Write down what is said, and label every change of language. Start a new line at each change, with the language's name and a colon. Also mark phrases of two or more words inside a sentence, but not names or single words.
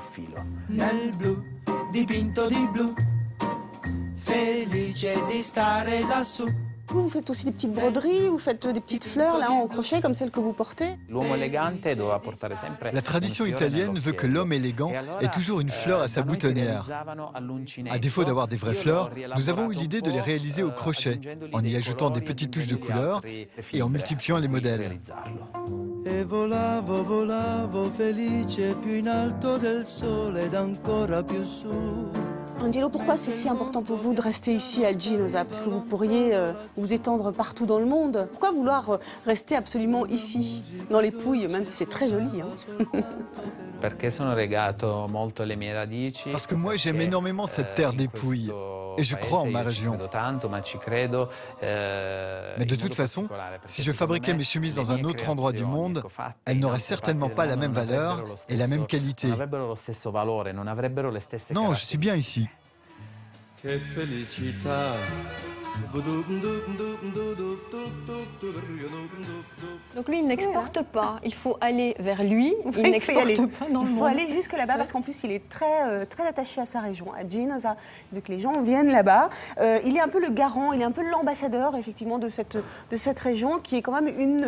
French: Vous faites aussi des petites broderies, vous faites des petites fleurs là en crochet comme celles que vous portez? La tradition italienne veut que l'homme élégant ait toujours une fleur à sa boutonnière. À défaut d'avoir des vraies fleurs, nous avons eu l'idée de les réaliser au crochet, en y ajoutant des petites touches de couleur et en multipliant les modèles.
Italian: E volavo, volavo felice più in alto del sole ed ancora più su.
French: Angelo, pourquoi c'est si important pour vous de rester ici à Ginosa? Parce que vous pourriez vous étendre partout dans le monde. Pourquoi vouloir rester absolument ici, dans les Pouilles, même si c'est très joli hein? Parce que moi j'aime énormément cette terre des Pouilles et je crois en ma région. Mais de toute façon, si je fabriquais mes chemises dans un autre endroit du monde, elles n'auraient certainement pas la même valeur et la même qualité. Non, je suis bien ici.
Italian: Che felicità.
French: Donc lui, il n'exporte pas. Il faut aller vers lui. Il n'exporte pas dans le monde. Il faut aller jusque là-bas parce qu'en plus, il est très, très attaché à sa région, à Ginosa, vu que les gens viennent là-bas. Il est un peu le garant, il est un peu l'ambassadeur, effectivement, de cette région qui est quand même une...